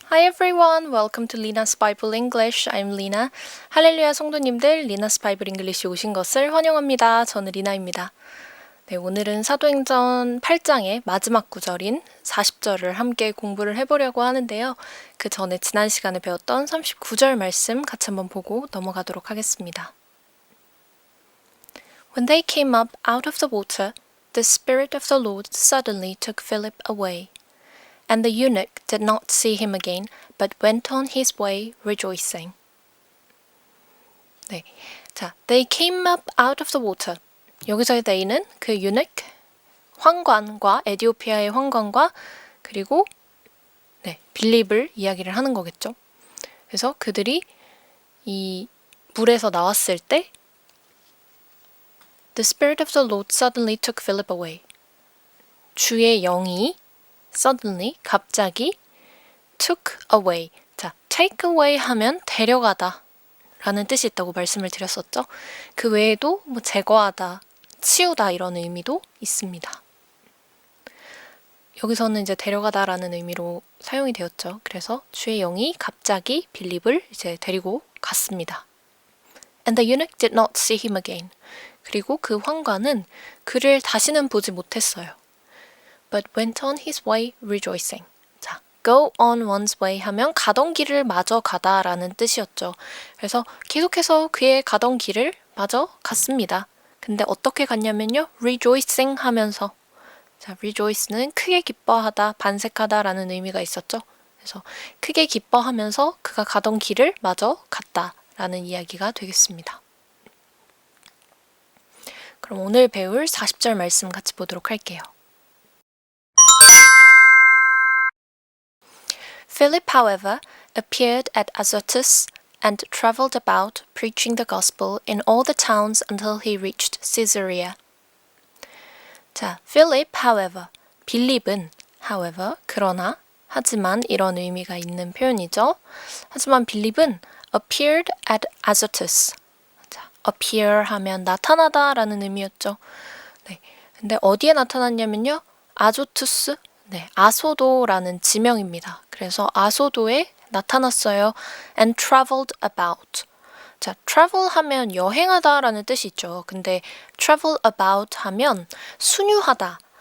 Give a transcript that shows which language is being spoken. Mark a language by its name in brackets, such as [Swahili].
[English] everyone, welcome to Lina's Bible English. I'm Lina. [Korean] 할렐루야 성도님들, Lina's Bible English에 오신 것을 환영합니다. 저는 리나입니다. 네, 오늘은 사도행전 8장의 마지막 구절인 40절을 함께 공부를 해보려고 하는데요. 그 전에 지난 시간에 배웠던 39절 말씀 같이 한번 보고 넘어가도록 하겠습니다. [English] When they came up out of the water, the Spirit of the Lord suddenly took Philip away. And the eunuch did not see him again, but went on his way rejoicing. 네, 자, they came up out of the water. [Korean] 여기서의 they는 그 eunuch, 황관과 에디오피아의 황관과 그리고 빌립을 이야기를 하는 거겠죠. 그래서 그들이 이 물에서 나왔을 때 [English] The Spirit of the Lord suddenly took Philip away. [Korean] 주의 영이 suddenly, 갑자기 [English] took away. [Korean] 자, take away 하면 데려가다 라는 뜻이 있다고 말씀을 드렸었죠. 그 외에도 뭐 제거하다, 치우다 이런 의미도 있습니다. 여기서는 이제 데려가다 라는 의미로 사용이 되었죠. 그래서 주의 영이 갑자기 빌립을 이제 데리고 갔습니다. [English] And the eunuch did not see him again. [Korean] 그리고 그 황관은 그를 다시는 보지 못했어요. [English] But went on his way rejoicing. [Korean] 자, go on one's way 하면 가던 길을 마저 가다라는 뜻이었죠. 그래서 계속해서 그의 가던 길을 마저 갔습니다. 근데 어떻게 갔냐면요. rejoicing 하면서 자, rejoice는 크게 기뻐하다, 반색하다라는 의미가 있었죠. 그래서 크게 기뻐하면서 그가 가던 길을 마저 갔다라는 이야기가 되겠습니다. 그럼 오늘 배울 40절 말씀 같이 보도록 할게요. [English] Philip, however, appeared at Azotus and traveled about, preaching the gospel in all the towns until he reached Caesarea. [Korean] 자, Philip, however, 빌립은, however, 그러나, 하지만 이런 의미가 있는 표현이죠. 하지만 빌립은 [English] appeared at Azotus. [Korean] 자, appear 하면 나타나다 라는 의미였죠. 네, 근데 어디에 나타났냐면요. 아조투스, 아소도라는 지명입니다. 그래서 아소도에 나타났어요. [English] And traveled about. [Korean] 자, travel 하면 여행하다라는 뜻이 있죠. 근데 travel about 하면 순유하다.